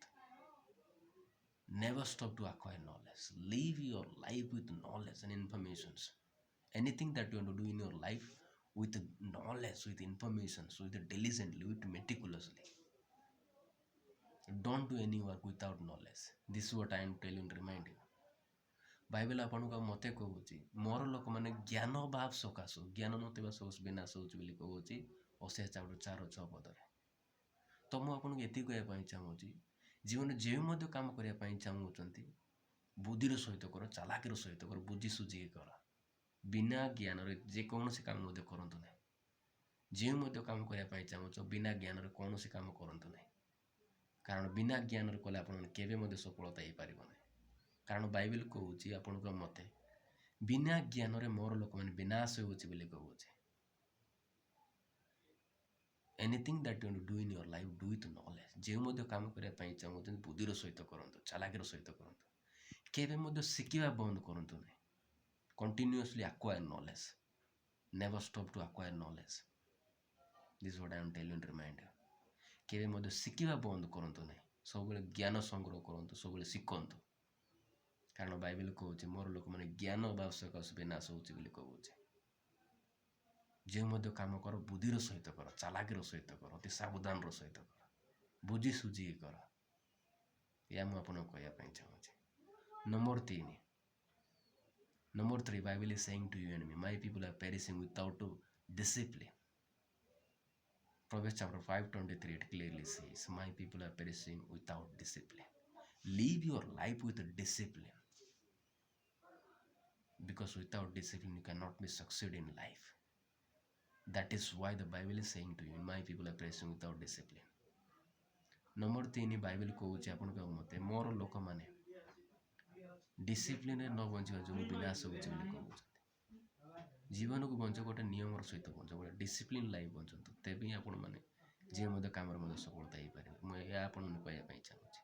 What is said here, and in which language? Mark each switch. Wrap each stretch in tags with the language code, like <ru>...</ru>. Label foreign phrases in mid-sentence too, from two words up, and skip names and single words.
<en>Never stop to acquire knowledge. Live your life with knowledge and informations. Anything that you want to do in your life with knowledge, with information, with diligently, with meticulously. Don't do any work without knowledge. This is what I am telling and remind you.</en> <or>ବାଇବେଲ ଆପଣଙ୍କୁ ଆଉ ମୋତେ କହୁଛି, ମୋର ଲୋକମାନେ ଜ୍ଞାନ ଅଭାବ ସକାଶୁ, ଜ୍ଞାନ ନଥିବା ସକାଶୁ ବିନାଶ ହେଉଛି ବୋଲି କହୁଛି।</or> <en>Hosea chapter 4:6।</en> <or>ତ ମୁଁ ଆପଣଙ୍କୁ ଏତିକି କହିବା ପାଇଁ ଚାହୁଁଛି, ଜୀବନରେ ଯେଉଁ ମଧ୍ୟ କାମ କରିବା ପାଇଁ ଚାହୁଁଛନ୍ତି, ବୁଦ୍ଧିର ସହିତ କର, ଚାଲାକିର ସହିତ କର, ବୁଝି ସୁଝିକି କର। ବିନା ଜ୍ଞାନରେ ଯେକୌଣସି କାମ ମଧ୍ୟ କରନ୍ତୁ ନାହିଁ। ଯେଉଁ ମଧ୍ୟ କାମ କରିବା ପାଇଁ ଚାହୁଁଛ, ବିନା ଜ୍ଞାନରେ କୌଣସି କାମ କରନ୍ତୁ ନାହିଁ। କାରଣ ବିନା ଜ୍ଞାନରେ କଲେ ଆପଣମାନେ କେବେ ମଧ୍ୟ ସଫଳତା ହେଇପାରିବ ନାହିଁ। କାରଣ ବାଇବେଲ କହୁଛି ଆପଣଙ୍କ ମୋତେ, ବିନା ଜ୍ଞାନରେ ମୋର ଲୋକମାନେ ବିନାଶ ହେଉଛି ବୋଲି କହୁଛି।</or> <en>Anything that you want to do in your life, do with knowledge.</en> <or>ଯେଉଁ ମଧ୍ୟ କାମ କରିବା ପାଇଁ ଚାହୁଁଛନ୍ତି, ବୁଦ୍ଧିର ସହିତ କରନ୍ତୁ, ଚାଲାକିର ସହିତ କରନ୍ତୁ। କେବେ ମଧ୍ୟ ଶିଖିବା ବନ୍ଦ କରନ୍ତୁ ନାହିଁ।</or> <en>Continuously acquire knowledge. Never stop to acquire knowledge. This is what I am telling and remind you.</en> <or>କେବେ ମଧ୍ୟ ଶିଖିବା ବନ୍ଦ କରନ୍ତୁ ନାହିଁ। ସବୁବେଳେ ଜ୍ଞାନ ସଂଗ୍ରହ କରନ୍ତୁ, ସବୁବେଳେ ଶିଖନ୍ତୁ। କାରଣ ବାଇବେଲ କହୁଛି, ମୋର ଲୋକମାନେ ଜ୍ଞାନ ଅଭାବ ସକାଶୁ ବିନାଶ ହେଉଛି ବୋଲି କହୁଛି। ଯେଉଁ ମଧ୍ୟ କାମ କର ବୁଦ୍ଧିର ସହିତ କର, ଚାଲାକିର ସହିତ କର, ଅତି ସାବଧାନର ସହିତ କର, ବୁଝି ସୁଝିକି କର। ଏହା ମୁଁ ଆପଣଙ୍କୁ କହିବା ପାଇଁ ଚାହୁଁଛି। ନମ୍ବର 3,</or> <en>Number 3, Bible is saying to you and me, my people are perishing without discipline. Proverbs chapter 5:23, it clearly says, my people are perishing without discipline. Live your life with discipline. Because without discipline, you cannot be succeed in life. That is why the Bible is saying to you, my people are perishing without discipline.</en> <or>Number 3, Bible କହୁଛି ଆପଣଙ୍କ ମତେ ମୋର ଲୋକମାନେ ଡିସିପ୍ଲିନରେ ନ ବଞ୍ଚିବା ଯୋଗୁଁ ବିନାଶ ହେଉଛି ବୋଲି କହୁଛନ୍ତି। ଜୀବନକୁ ବଞ୍ଚ ଗୋଟେ ନିୟମର ସହିତ ବଞ୍ଚ, ଗୋଟେ</or> <en>discipline life</en> <or>ବଞ୍ଚନ୍ତୁ, ତେବେ ହିଁ ଆପଣମାନେ ଯିଏ ମଧ୍ୟ କାମରେ ମଧ୍ୟ ସଫଳତା ହେଇପାରିବେ। ମୁଁ ଏହା ଆପଣଙ୍କୁ କହିବା ପାଇଁ ଚାହୁଁଛି।</or>